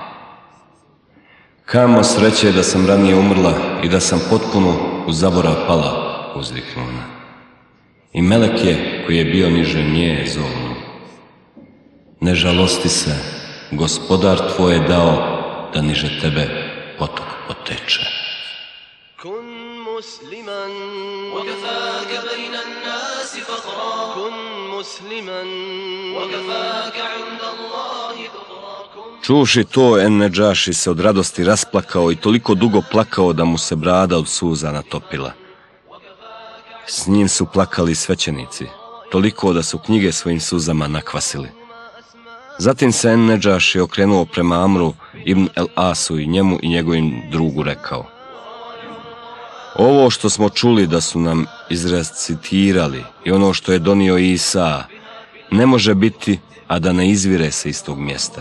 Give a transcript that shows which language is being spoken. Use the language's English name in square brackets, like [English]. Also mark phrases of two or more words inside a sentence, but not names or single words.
[Bosnian] Kamo sreće da sam ranije umrla i da sam potpuno u zaborav pala, uzviknu ona. I melek je, koji je bio niže nje, zovnu. Ne žalosti se, gospodar tvoj je dao da niže tebe potok poteče. [Arabic] كن مسلما, وكفاك بين الناس فخرا. كن مسلما, وكفاك عند الله ذخرا. [Bosnian] Čuvši to, En-Nedžaši se od radosti rasplakao i toliko dugo plakao da mu se brada od suza natopila. S njim su plakali svećenici, toliko da su knjige svojim suzama nakvasili. Zatim se En-Nedžaši okrenuo prema Amru ibn el-Asu i njemu i njegovim drugu rekao: ovo što smo čuli da su nam izrecitirali i ono što je donio Isa ne može biti, a da ne izvire se iz tog mjesta.